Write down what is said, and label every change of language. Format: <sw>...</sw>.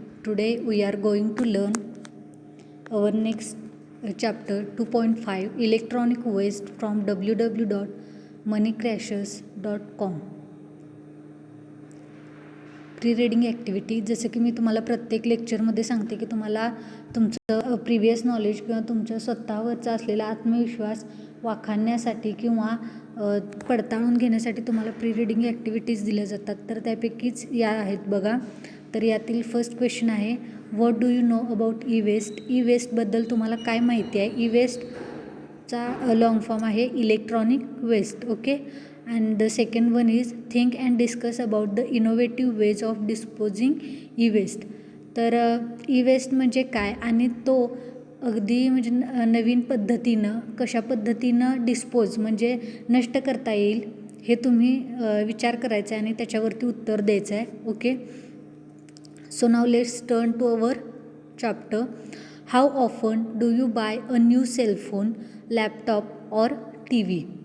<en>Today we are going to learn our next chapter 2.5 Electronic Waste from www.moneycrashers.com.</en> <mr>Pre reading activity. जसं की मी तुम्हाला प्रत्येक लेक्चरमध्ये सांगते की तुम्हाला तुमचं प्रिव्हियस नॉलेज किंवा तुमच्या स्वतःवरचा असलेला आत्मविश्वास वाखाणण्यासाठी किंवा पडताळून घेण्यासाठी तुम्हाला प्री रीडिंग ॲक्टिव्हिटीज दिल्या जातात. तर त्यापैकीच या आहेत बघा. तर यातील फर्स्ट क्वेश्चन आहे,</mr> <en>What do you know about E waste.</en> <mr>E वेस्टबद्दल तुम्हाला काय माहिती आहे. ई वेस्टचा लॉंग फॉर्म आहे electronic waste. Okay.</mr> <en>And the second one is think and discuss about the innovative ways of disposing e-waste.</en> <mr>तर e-waste म्हणजे काय आणि तो अगदी म्हणजे नवीन पद्धतीनं कशा पद्धतीनं डिस्पोज म्हणजे नष्ट करता येईल हे तुम्ही विचार करायचा आहे आणि त्याच्यावरती उत्तर द्यायचं आहे. Okay.</mr> <en>So now let's turn to our chapter. How often do you bye a new cellphone, laptop or TV.</en>